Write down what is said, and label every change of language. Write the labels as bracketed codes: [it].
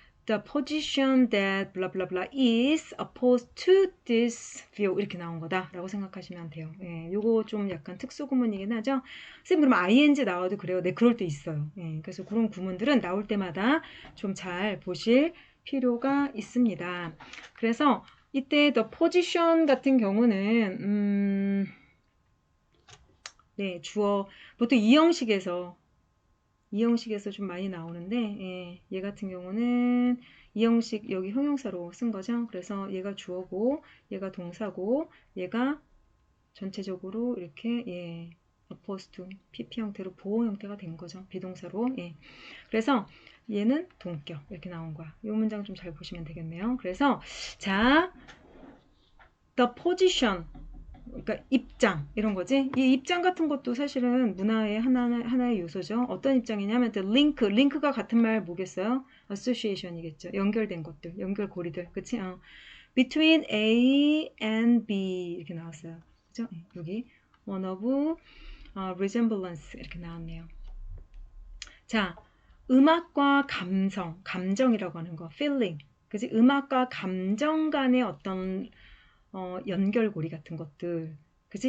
[en] the position that blah blah blah is opposed to this view [ko] 이렇게 나온 거다라고 생각하시면 돼요. 예, 요거 좀 약간 특수 구문이긴 하죠. 선생님 그럼 ing 나와도 그래요? 네, 그럴 때 있어요. 예, 그래서 그런 구문들은 나올 때마다 좀 잘 보실 필요가 있습니다. 그래서 이때 the position 같은 경우는 네, 주어 보통 이 형식에서 좀 많이 나오는데 예, 얘 같은 경우는 이 형식 여기 형용사로 쓴 거죠. 그래서 얘가 주어고 얘가 동사고 얘가 전체적으로 이렇게 예, opposed to PP 형태로 보호 형태가 된 거죠. 비동사로. 예. 그래서 얘는 동격 이렇게 나온 거야. 이 문장 좀 잘 보시면 되겠네요. 그래서 자, the position 그러니까 입장 이런 거지. 이 입장 같은 것도 사실은 문화의 하나의 요소죠. 어떤 입장이냐면 링크가 같은 말 뭐겠어요? association이겠죠. 연결된 것들, 연결고리들, 그치? between A and B 이렇게 나왔어요. 그죠? 여기 [en] one of resemblance [ko] 이렇게 나왔네요. 자, 음악과 감정이라고 하는 거, feeling, 그치? 음악과 감정 간의 어떤 연결고리 같은 것들, 그지?